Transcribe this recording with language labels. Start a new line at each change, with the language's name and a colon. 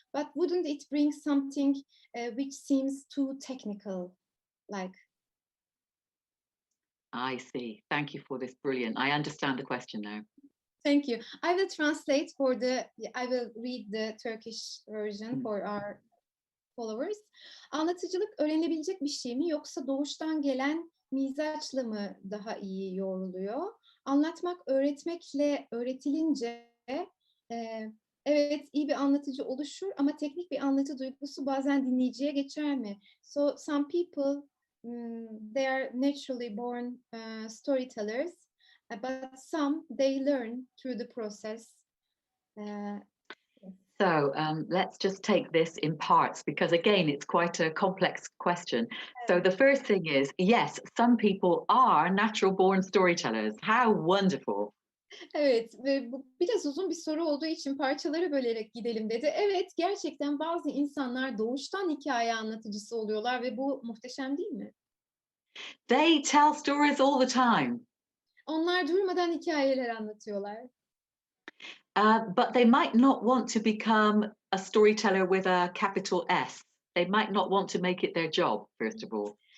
English: But wouldn't it bring something which seems too technical, like? I see. Thank you for this. Brilliant. I understand the question now. Thank you. I will read the Turkish version for our followers.
Turkish: Anlatıcılık öğrenilebilecek bir şey mi, yoksa doğuştan gelen mizaçla mı daha iyi yoğruluyor? Anlatmak öğretmekle öğretilince evet iyi bir anlatıcı oluşur ama teknik bir anlatı duygusu bazen dinleyiciye geçer mi?
English: So some people they are naturally born storytellers, but some they learn through the process. So let's just take this in parts, because again, it's quite a complex question. So the first thing is, yes, some people are natural born storytellers. How wonderful.
Turkish: Evet, ve bu biraz uzun bir soru olduğu için parçalara bölerek gidelim dedi. Evet, gerçekten bazı insanlar doğuştan hikaye anlatıcısı oluyorlar ve bu muhteşem değil mi?
English: They tell stories all the time.
Turkish: Onlar durmadan hikayeler anlatıyorlar.
English: But they might not want to become a storyteller with a capital S. They might not want to make it their job, first of all.